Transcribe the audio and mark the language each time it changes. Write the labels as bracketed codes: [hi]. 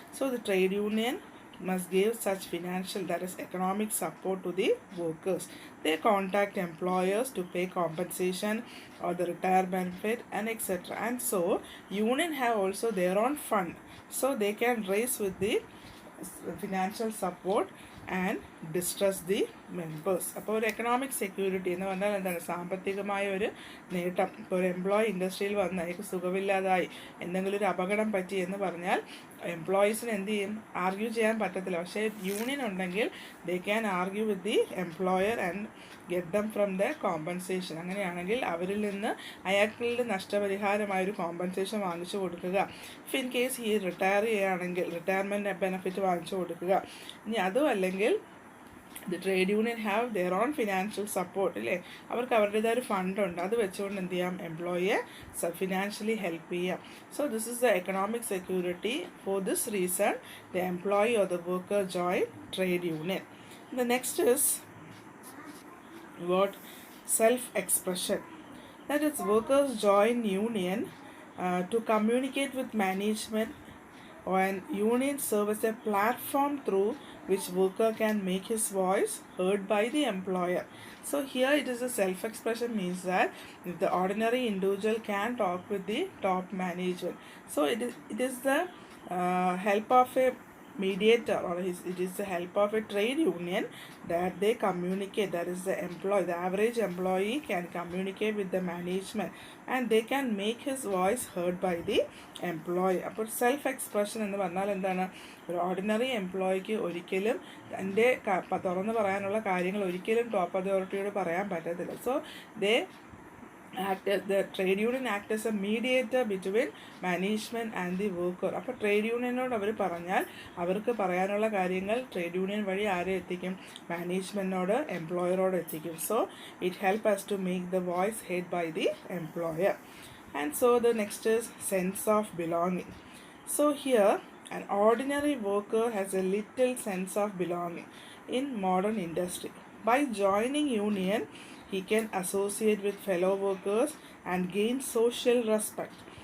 [en] So the trade union must give such financial, that is economic support to the workers. They contact employers to pay compensation or the retire benefit and etc. And so union have also their own fund, so they can raise with the financial support and distress the members. [ml] അപ്പോൾ ഒരു economic security എന്ന് പറഞ്ഞാൽ എന്താണ്? സാമ്പത്തികമായ ഒരു നേട്ടം. ഇപ്പോൾ ഒരു എംപ്ലോയി ഇൻഡസ്ട്രിയിൽ വന്ന് അയാൾക്ക് സുഖമില്ലാതായി എന്തെങ്കിലും ഒരു അപകടം പറ്റി എന്ന് പറഞ്ഞാൽ എംപ്ലോയീസിന് എന്ത് ചെയ്യും? ആർഗ്യൂ ചെയ്യാൻ പറ്റത്തില്ല. പക്ഷേ യൂണിയൻ ഉണ്ടെങ്കിൽ [en] They can argue with the employer and get them from the compensation. [ml] അങ്ങനെയാണെങ്കിൽ അവരിൽ നിന്ന് അയാൾക്കുള്ള നഷ്ടപരിഹാരമായൊരു കോമ്പൻസേഷൻ വാങ്ങിച്ചു കൊടുക്കുക. [en] if in case [ml] ഈ റിട്ടയർ ചെയ്യുകയാണെങ്കിൽ റിട്ടയർമെൻറ്റ് ബെനിഫിറ്റ് വാങ്ങിച്ചു കൊടുക്കുക. ഇനി അതും അല്ലെങ്കിൽ [en] The trade union have their own financial support, അല്ലേ? [ml] അവർക്ക് അവരുടേതായ ഒരു ഫണ്ടുണ്ട്, അത് വെച്ചുകൊണ്ട് എന്ത് ചെയ്യാം? എംപ്ലോയിയെ ഫിനാൻഷ്യലി ഹെൽപ്പ് ചെയ്യാം. [en] So this is the economic security. For this reason the employee or the worker join trade union. The next is what? Self-expression. That is, workers join union to communicate with management, and union serve as a platform through which worker can make his voice heard by the employer. So here it is a self-expression, means that if the ordinary individual can talk with the top management. So it is the help of a mediator, or it is the help of a trade union that they communicate. That is, the employee, the average employee can communicate with the management and they can make his voice heard by the employee. [ml] അപ്പോൾ self expression എന്ന് പറഞ്ഞാൽ എന്താണ്? ഒരു ordinary എംപ്ലോയിക്ക് ഒരിക്കലും തൻ്റെ തുറന്ന് പറയാനുള്ള കാര്യങ്ങൾ ഒരിക്കലും ടോപ്പ് അതോറിറ്റിയോട് പറയാൻ പറ്റത്തില്ല. [en] So the trade union act as a mediator between management and the worker. [ml] അപ്പോൾ ട്രേഡ് യൂണിയനോട് അവർ പറഞ്ഞാൽ അവർക്ക് പറയാനുള്ള കാര്യങ്ങൾ ട്രേഡ് യൂണിയൻ വഴി ആരെ എത്തിക്കും? മാനേജ്മെൻറ്റിനോട്, എംപ്ലോയറോട് എത്തിക്കും. [en] So it help us to make the voice heard by the employer. And so the next is sense of belonging. So here an ordinary worker has a little sense of belonging in modern industry. By joining union, he can associate with fellow workers and gain social respect.